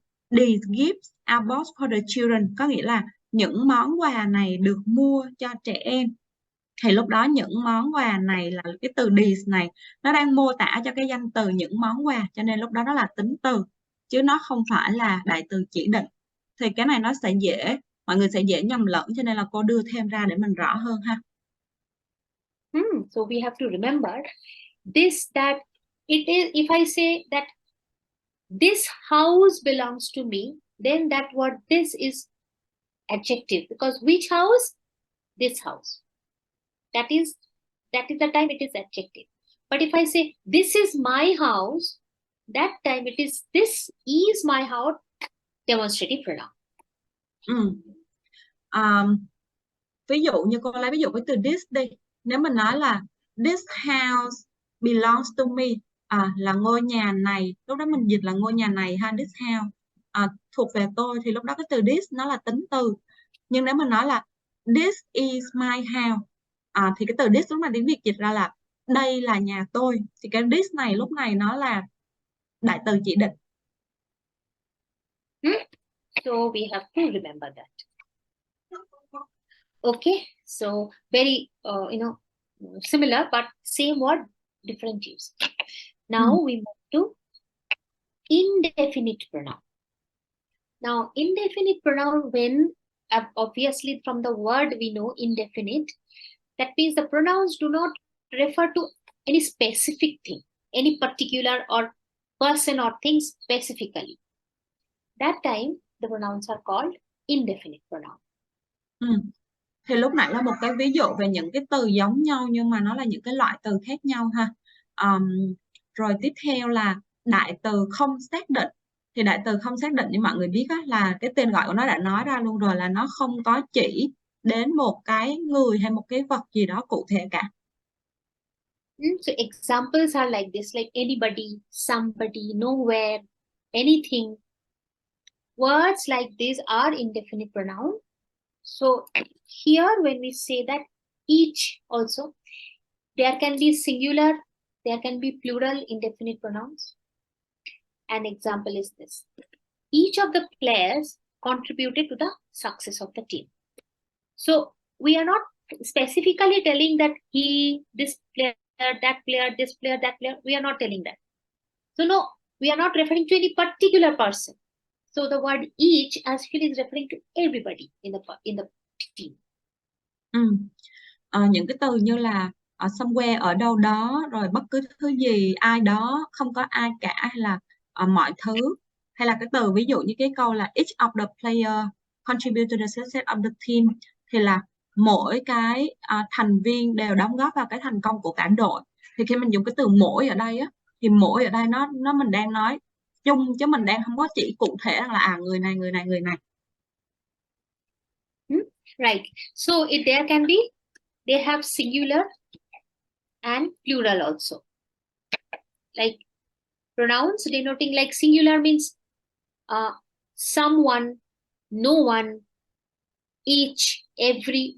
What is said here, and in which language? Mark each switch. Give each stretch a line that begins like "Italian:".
English: these gifts are bought for the children,
Vietnamese: có nghĩa là những món quà này được mua cho trẻ em, thì lúc đó những món quà này là cái từ these này nó đang mô tả cho cái danh từ những món quà, cho nên lúc đó nó là tính từ chứ nó không phải là đại từ chỉ định. Thì cái này nó sẽ mọi người sẽ dễ nhầm lẫn, cho nên là cô đưa thêm ra để mình rõ hơn ha.
English: So we have to remember this, that it is, if I say that this house belongs to me, then that word this is adjective, because which house? This house. That is the time it is adjective. But if I say this is my house, that time it is this is my house, demonstrative pronoun.
Vietnamese: Ví dụ như cô lấy ví dụ với từ this đi. Nếu mình nói là
English: this house belongs to me,
Vietnamese: là ngôi nhà này, lúc đó mình dịch là ngôi nhà này ha, this house thuộc về tôi, thì lúc đó cái từ this nó là tính từ. Nhưng nếu mình nói là
English: this is my house,
Vietnamese: thì cái từ this lúc này tiếng Việt dịch ra là đây là nhà tôi, thì cái this này lúc này nó là đại từ chỉ định.
English: So we have to remember that. Okay, so very similar, but same word, different use. Now we move to indefinite pronoun. Now indefinite pronoun, when obviously from the word we know indefinite, that means the pronouns do not refer to any specific thing, any particular or person or thing specifically. That time the pronouns are called indefinite pronoun.
Vietnamese: Thì lúc nãy là một cái ví dụ về những cái từ giống nhau nhưng mà nó là những cái loại từ khác nhau ha. Rồi tiếp theo là đại từ không xác định. Thì đại từ không xác định như mọi người biết á, là cái tên gọi của nó đã nói ra luôn rồi, là nó không có chỉ đến một cái người hay một cái vật gì đó cụ thể cả.
English: So examples are like this, like anybody, somebody, nowhere, anything. Words like these are indefinite pronoun. So here when we say that each also, there can be singular, there can be plural indefinite pronouns. An example is this. Each of the players contributed to the success of the team. So we are not specifically telling that he, this player, that player, this player, that player. We are not telling that. So no, we are not referring to any particular person. So the word each actually is referring to everybody in the team.
Vietnamese: Những cái từ như là somewhere, ở đâu đó, rồi bất cứ thứ gì, ai đó, không có ai cả, hay là mọi thứ, hay là cái từ ví dụ như cái câu là
English: each of the player contribute to the success of the team,
Vietnamese: thì là mỗi cái thành viên đều đóng góp vào cái thành công của cả đội. Thì khi mình dùng cái từ mỗi ở đây á, thì mỗi ở đây nó mình đang nói chung, chứ mình đang không có chỉ cụ thể là người này.
English: Right. So there can be, they have singular and plural also. Like pronouns denoting, like singular means someone, no one, each, every.